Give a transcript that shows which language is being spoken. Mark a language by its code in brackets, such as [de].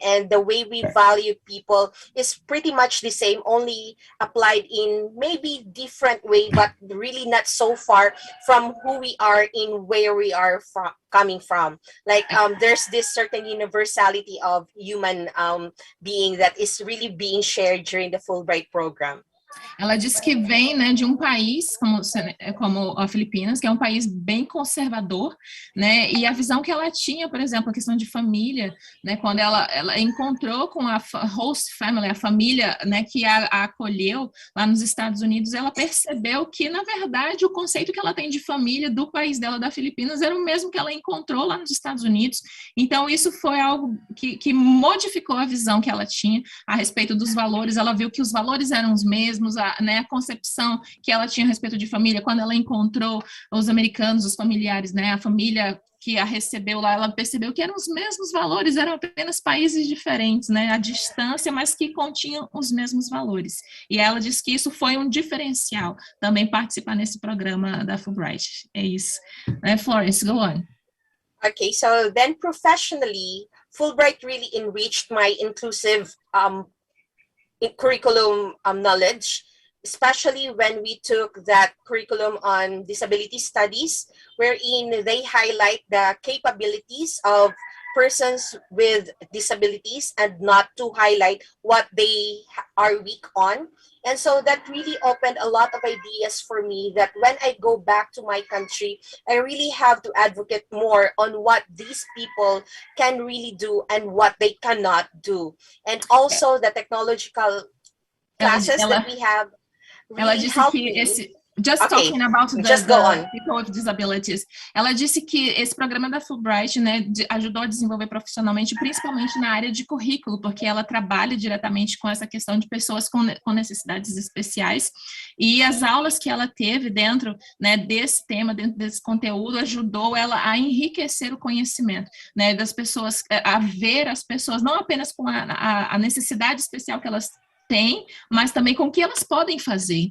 [en] And the way we value people is pretty much the same, only applied in maybe different way, but really not so far from who we are in where we are coming from. Like there's this certain universality of human being that is really being shared during the Fulbright program. [pt] Ela disse que vem, né, de um país como a Filipinas, que é um país bem conservador, né, e a visão que ela tinha, por exemplo, a questão de família, né, quando ela encontrou com a host family, a família, né, que a acolheu lá nos Estados Unidos, ela percebeu que, na verdade, o conceito que ela tem de família do país dela, da Filipinas, era o mesmo que ela encontrou lá nos Estados Unidos. Então, isso foi algo que modificou a visão que ela tinha a respeito dos valores. Ela viu que os valores eram os mesmos, a concepção que ela tinha a respeito de família, quando ela encontrou os americanos, os familiares, né, a família que a recebeu lá, ela percebeu que eram os mesmos valores, eram apenas países diferentes, né, à distância, mas que continham os mesmos valores. E ela disse que isso foi um diferencial, também participar nesse programa da Fulbright. É isso. [en] Florence, go on. Okay, so then professionally, Fulbright really enriched my inclusive curriculum knowledge, especially when we took that curriculum on disability studies, wherein they highlight the capabilities of persons with disabilities and not to highlight what they are weak on. And so that really opened a lot of ideas for me that when I go back to my country, I really have to advocate more on what these people can really do and what they cannot do. And also the technological classes that we have really helped me. Talking about the people with disabilities, [pt] ela disse que esse programa da Fulbright, né, ajudou a desenvolver profissionalmente, principalmente na área de currículo, porque ela trabalha diretamente com essa questão de pessoas com necessidades especiais, e as aulas que ela teve dentro, né, desse tema, dentro desse conteúdo, ajudou ela a enriquecer o conhecimento, né, das pessoas, a ver as pessoas, não apenas com a necessidade especial que elas têm, mas também com o que elas podem fazer.